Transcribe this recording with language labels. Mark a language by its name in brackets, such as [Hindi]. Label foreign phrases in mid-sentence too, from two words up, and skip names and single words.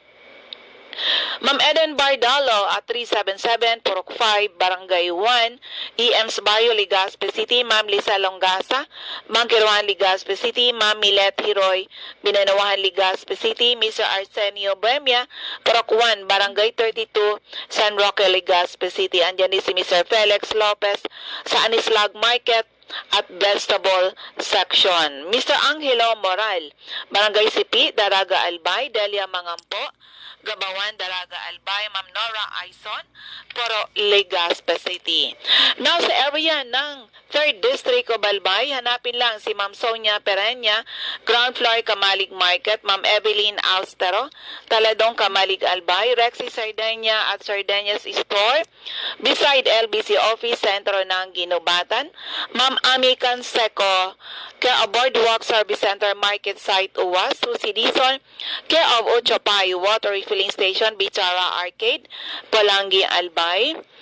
[Filipino] Ma'am Eden Bardalo at 377, Purok 5, Barangay 1, EM's Barrio, Legazpi City. Ma'am Lisa Longasa, Ma'am Kiruan, Legazpi City. Ma'am Milet Hiroy, Binanuahan, Legazpi City. Mr. Arsenio Buemia, Purok 1, Barangay 32, San Roque, Legazpi City. Andyan din si Mr. Felix Lopez sa Anislag Market, at [English] vegetable section. [Filipino] Mr. Angelo Moral, Barangay Sipi, Daraga Albay, Delia Mangampo, Gabawan, Daraga Albay, Ma'am Nora Aison, Poro, Legazpi City. Now sa area ng 3rd District of Albay, hanapin lang si Ma'am Sonia Perenya, [English] ground floor [Filipino] Kamalig Market, Ma'am Evelyn Austero, Taladong Kamalig Albay, Rexy Sardenia at Sardinas Store, beside LBC Office, sentro ng Ginubatan, Ma'am Ami Canseco, [English] care of [Filipino] Boardwalk Service Center, Market Site, Uwas, Susi Dizon, [English] care of [Filipino] Ochopay, Water Refilling Station, Bichara Arcade, Palangi, Albay,